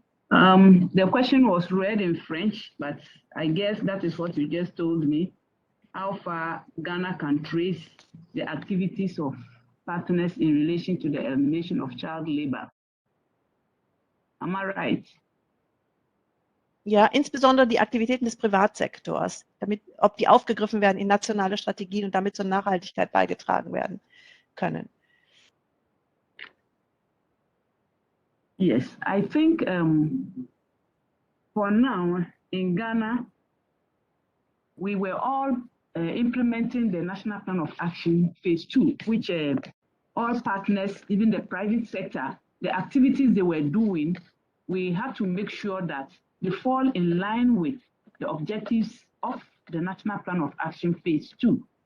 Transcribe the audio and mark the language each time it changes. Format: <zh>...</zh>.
<en>The question was read in French, but I guess that is what you just told me, how far Ghana can trace the activities of partners in relation to the elimination of child labor. Am I right?</en> <de>Ja, insbesondere die Aktivitäten des Privatsektors, ob die aufgegriffen werden in nationale Strategien und damit zur Nachhaltigkeit beigetragen werden können.</de> <en>Yes, I think for now in Ghana, we were all implementing the National Plan of Action Phase 2, which all partners, even the private sector, the activities they were doing, we had to make sure that they fall in line with the objectives of the National Plan of Action Phase 2.</en>